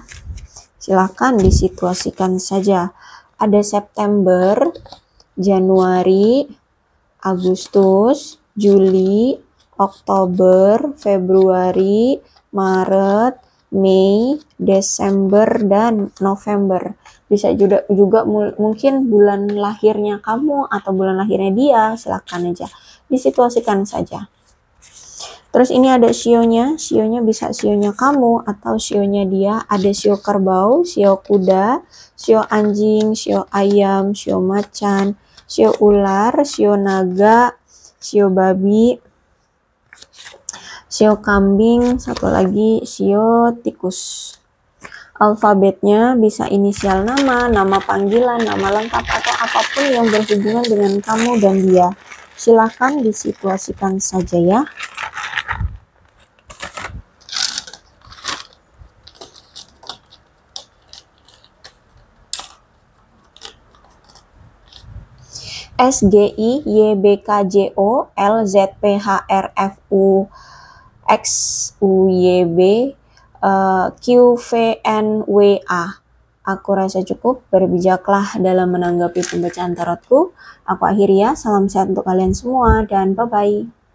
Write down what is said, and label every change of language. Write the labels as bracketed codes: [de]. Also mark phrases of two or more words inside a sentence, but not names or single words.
[id] Silahkan disituasikan saja. Ada September, Januari, Agustus, Juli, Oktober, Februari, Maret, Mei, Desember, dan November. Bisa juga mungkin bulan lahirnya kamu atau bulan lahirnya dia, silakan aja disituasikan saja. Terus ini ada sionya bisa sionya kamu atau sionya dia. Ada sio kerbau, sio kuda, sio anjing, sio ayam, sio macan, sio ular, sio naga, sio babi, sio kambing, satu lagi sio tikus. Alfabetnya bisa inisial nama, nama panggilan, nama lengkap, atau apapun yang berhubungan dengan kamu dan dia. Silahkan disituasikan saja ya. S G I Y B K J O L Z P H R F U X U Y B Q V N W A. Aku rasa cukup, berbijaklah dalam menanggapi pembacaan tarotku. Aku akhiri ya, salam sehat untuk kalian semua dan bye-bye.